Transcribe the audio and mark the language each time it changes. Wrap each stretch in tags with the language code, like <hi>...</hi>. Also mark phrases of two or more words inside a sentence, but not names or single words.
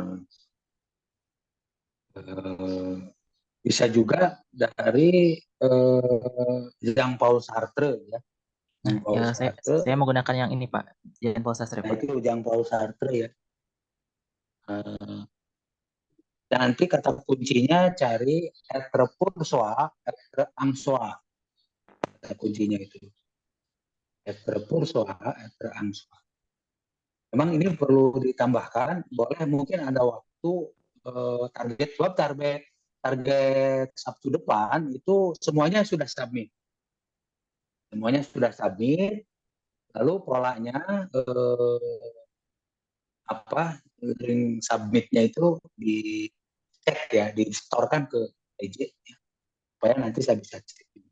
<id>Bisa juga dari Jean Paul Sartre ya. Nah, Jean Paul ya, Sartre. saya menggunakan yang ini, Pak. Jean Paul Sartre, Nah Pak. itu Jean Paul Sartre ya. Uh, dan nanti kata kuncinya cari</id> <fr>être pour soi, être en soi.</fr> <id>Kata kuncinya itu.</id> <fr>Être pour soi, être en soi.</fr> <id>Memang ini perlu ditambahkan, boleh mungkin ada waktu target web, target Sabtu depan itu semuanya sudah submit. Semuanya sudah submit, lalu polanya link submitnya itu dicek ya, di-storekan ke PJ ya, supaya nanti saya bisa cek juga.</id>